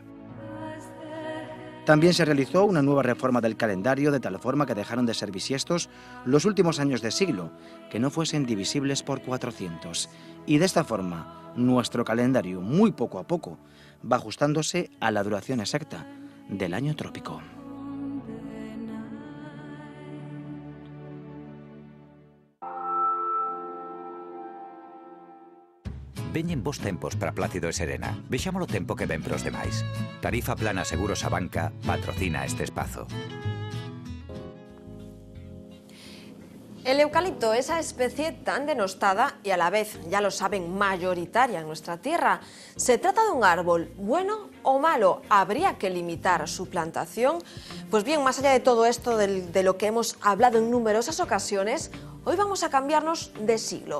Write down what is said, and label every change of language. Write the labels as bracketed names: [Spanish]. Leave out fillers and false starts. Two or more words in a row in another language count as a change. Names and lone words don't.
[Spanish] También se realizó una nueva reforma del calendario de tal forma que dejaron de ser bisiestos los últimos años de siglo, que no fuesen divisibles por 400. Y de esta forma, nuestro calendario, muy poco a poco, va ajustándose a la duración exacta del año trópico. [Galician] Veñen bons tempos para Plácido e Serena. Vexámolo tempo que ven pros demais. Tarifa Plana Seguros a Banca patrocina este espazo. [Spanish] El eucalipto, esa especie tan denostada y a la vez, ya lo saben, mayoritaria en nuestra tierra. ¿Se trata de un árbol bueno o malo? ¿Habría que limitar su plantación? Pues bien, más allá de todo esto de lo que hemos hablado en numerosas ocasiones, hoy vamos a cambiarnos de siglo.